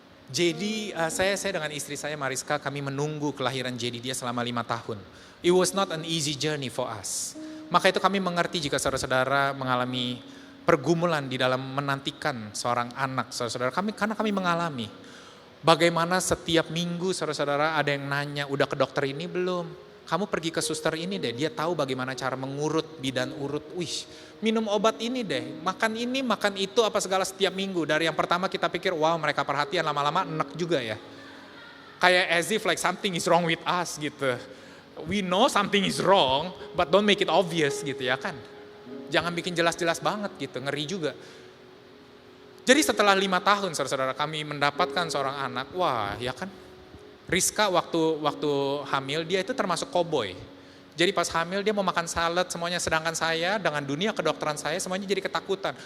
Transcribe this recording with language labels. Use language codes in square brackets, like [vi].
[id] Jadi saya dengan istri saya Mariska, kami menunggu kelahiran jadi dia selama 5 tahun. [en] It was not an easy journey for us. [id] Maka itu kami mengerti jika saudara-saudara mengalami pergumulan di dalam menantikan seorang anak, saudara-saudara. Karena kami mengalami bagaimana setiap minggu saudara-saudara ada yang nanya, udah ke dokter ini belum? Kamu pergi ke suster ini deh, dia tahu bagaimana cara mengurut bidan urut. Minum obat ini deh, makan ini, makan itu, apa segala setiap minggu. Dari yang pertama kita pikir, wow mereka perhatian, lama-lama enak juga ya. [en] Kayak as if like something is wrong with us gitu. We know something is wrong, but don't make it obvious [id] gitu ya kan. Jangan bikin jelas-jelas banget gitu, ngeri juga. Jadi setelah 5 tahun saudara-saudara kami mendapatkan seorang anak, wah ya kan. Rizka waktu hamil dia itu termasuk koboi. Jadi pas hamil dia mau makan salad semuanya, sedangkan saya dengan dunia kedokteran saya semuanya jadi ketakutan.